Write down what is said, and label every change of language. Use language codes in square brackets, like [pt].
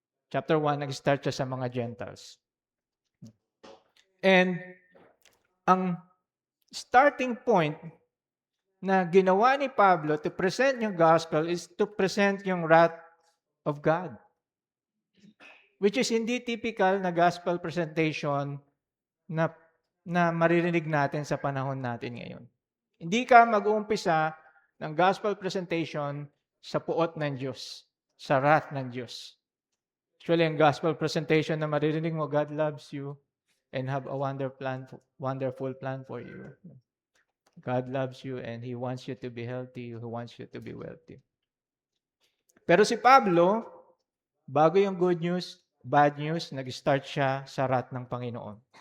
[tl] Chapter 1, nag-start siya sa mga Gentiles. [en] And ang starting point na ginawa ni Pablo to present yung gospel is to present yung wrath of God. Which is [tl] hindi typical na gospel presentation na maririnig natin sa panahon natin ngayon. Hindi ka mag-uumpisa ng gospel presentation sa puot ng Diyos, sa wrath ng Diyos. [en] Actually, ang gospel presentation [tl] na maririnig mo, [en] God loves you and have a wonderful plan for you. God loves you and He wants you to be healthy. He wants you to be wealthy. [tl] Pero si Pablo, bago yung good news, bad news, nag-start siya sa wrath ng Panginoon.